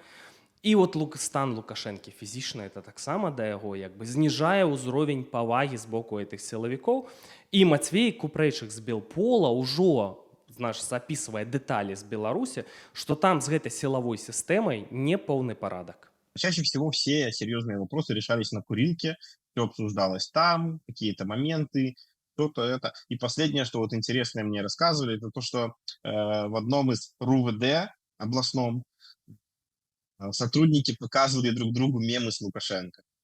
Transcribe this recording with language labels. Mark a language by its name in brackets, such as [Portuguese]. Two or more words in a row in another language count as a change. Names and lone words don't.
[Belarusian] І вот стан Лукашэнкі фізічна, это таксама да яго як бы зніжае ўзровень павагі з боку гэтых сілавікоў. І Мацвей Купрэйчык з Белпола ўжо, значыць, запісвае дэталі з Беларусі, што там з гэтай сілавой сістэмай не поўны парадак. [Russian] Чаще всего все серьезные вопросы решались на курилке, все обсуждалось там, какие-то моменты, что-то это. И последнее, что вот интересное мне рассказывали, это то, что в одном из РУВД областном Сотрудники показывали друг другу мемы с Лукашенко.